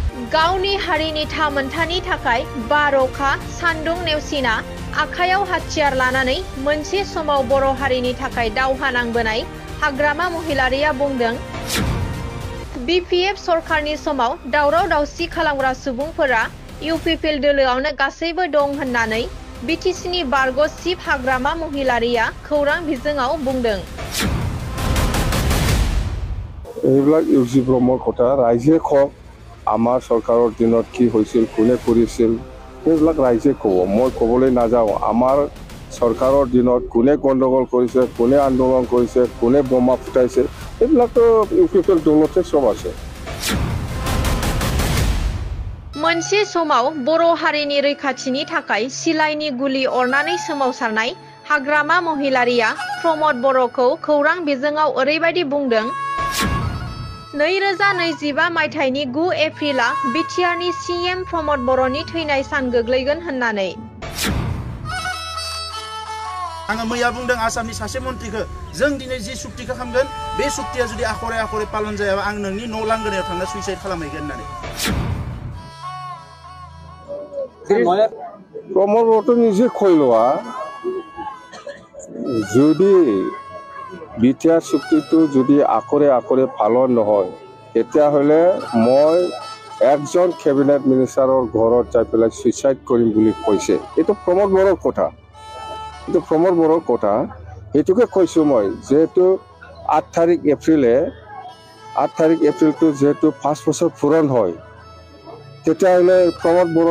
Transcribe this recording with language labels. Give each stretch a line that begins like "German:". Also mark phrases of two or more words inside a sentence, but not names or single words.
Bodo: गावनि हारिनि थामोनथानि थाखाय बार अखा सान्दुं नेवसिना आखायाव हाथियार लानानै मोनसे समाव बर' हारिनि थाखाय दावहा नांबोनाय हाग्रामा महिलारिया बुंदों BPF सरकारनि समाव दावराव दावसि खालामग्रा सुबुंफोरा UPPL दोलोआवनो गासैबो दं होननानै BTCनि बारग' चिफ हाग्रामा महिलारिया खौरां बिजोङाव बुंदों।
Assamese: এইবিলাক ইউজি ব্ৰহ্মৰ কথা ৰাইজে কওক আমাৰ চৰকাৰৰ দিনত কি হৈছিল কোনে কৰিছিল এইবিলাক ৰাইজে ক'ব মই ক'বলৈ নাযাওঁ আমাৰ চৰকাৰৰ দিনত কোনে গণ্ডগোল কৰিছে কোনে আন্দোলন কৰিছে কোনে বোমা ফুটাইছে এইবিলাকতো ইউপিপিএল দলতে সব আছে।
Bodo: मोनसे समाव बर' हारिनि रैखाथिनि थाखाय सिलाइनि गुलि अरनानै सोमावसारनाय हाग्रामा महिलारिया प्रमद बर'खौ खौरां बिजोङाव ओरैबायदि बुंदों 2025 मायथाइनि 9 एप्रिला बिटिआरनि CM प्रमद बर'नि थैनाय सान गोग्लैगोन होननानै। आङो मैया बुंदों आसामनि सासे मन्थ्रिखौ जों दिनै जि सुक्तिखौ खालामगोन बे सुक्तिया जुदि आखरे आखरे पालन जायाबा आं नोंनि न' लांगोनायाव थांना सुइसाइड खालामहैगोन होननानै।
Assamese: प्रमद बर'थ' নিজে কৈ লোৱা যদি বিটিআৰ চুক্তিটো যদি আখৰে আখৰে পালন নহয় তেতিয়াহ'লে মই একজন
English: cabinet minister
Assamese: ঘৰত যাই পেলাই সুইচাইড কৰিম বুলি কৈছে। এইটো প্ৰমদ বড়োৰ কথা এইটো প্ৰমদ বড়োৰ কথা এইটোকে কৈছোঁ মই যেহেতু 8 তাৰিখ এপ্ৰিলটো যেহেতু 5 বছৰ পূৰণ হয় তেতিয়াহ'লে প্ৰমদ বড়োৰ